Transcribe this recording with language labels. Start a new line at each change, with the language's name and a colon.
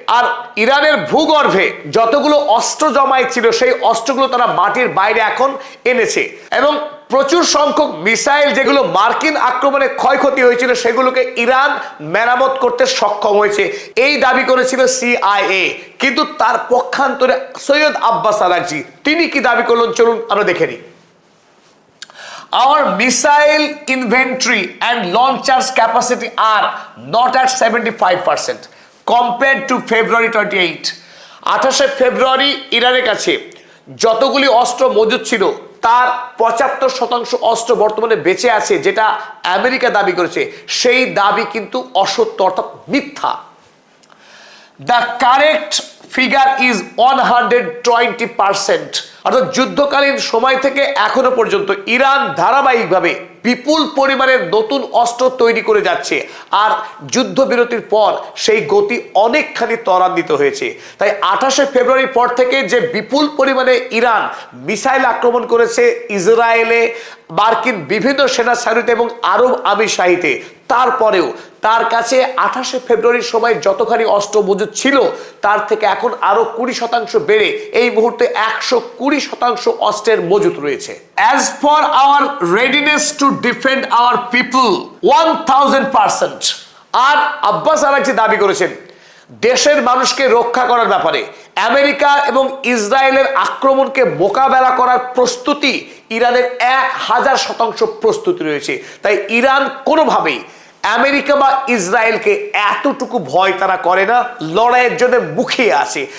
Bangla: আর ইরানের ভূগর্ভে যতগুলো অস্ত্র জমাই ছিল সেই অস্ত্রগুলো তারা মাটির বাইরে এখন এনেছে এবং প্রচুর সংখ্যক মিসাইল যেগুলো মার্কিন আক্রমণে ক্ষয়ক্ষতি হয়েছিল সেগুলোকে ইরান মেরামত করতে সক্ষম হয়েছে, এই দাবি করেছিল সিআইএ। কিন্তু তার পক্ষান্তরে সৈয়দ আব্বাস আরাগচি তিনি কি দাবি করলেন চলুন আমরা দেখে নিই।
English: Our missile inventory and launchers capacity are not at 75% compared to February 28.
Bangla: 28 ফেব্রুয়ারি ইরানের কাছে যতগুলি অস্ত্র মজুদ ছিল তার 75% অস্ত্র বর্তমানে বেঁচে আছে, যেটা আমেরিকা দাবি করেছে সেই দাবি কিন্তু অসত্য অর্থাৎ মিথ্যা।
English: The correct figure is 120%।
Bangla: অর্থাৎ যুদ্ধকালীন সময় থেকে এখনো পর্যন্ত ইরান ধারাবাহিকভাবে বিপুল পরিমাণের নতুন অস্ত্র তৈরি করে যাচ্ছে আর যুদ্ধবিরতির পর সেই গতি অনেকখানি ত্বরান্বিত হয়েছে। তাই 28 ফেব্রুয়ারির পর থেকে যে বিপুল পরিমাণে ইরান মিসাইল আক্রমণ করেছে ইসরায়েলে, মার্কিন বিভিন্ন সেনা সারিতে এবং আরব আমিরশাহিতে, তারপরেও তার কাছে 28 ফেব্রুয়ারির সময় যতখানি অস্ত্র মজুদ ছিল তার থেকে এখন আরো 20% বেড়ে এই মুহূর্তে 120% অস্ত্রের মজুদ রয়েছে।
English: As for our readiness to defend our people 1000%।
Bangla: আর Abbas Araghchi দাবি করেছেন দেশের মানুষকে রক্ষা করার ব্যাপারে আমেরিকা এবং ইসরায়েলের আক্রমণকে মোকাবেলা করার প্রস্তুতি ইরানের 1000% প্রস্তুতি রয়েছে। তাই ইরান কোনোভাবেই আমেরিকা বা ইসরায়েলকে এতটুকু ভয় তারা করে না, লড়াইয়ের জন্য মুখিয়ে আছে।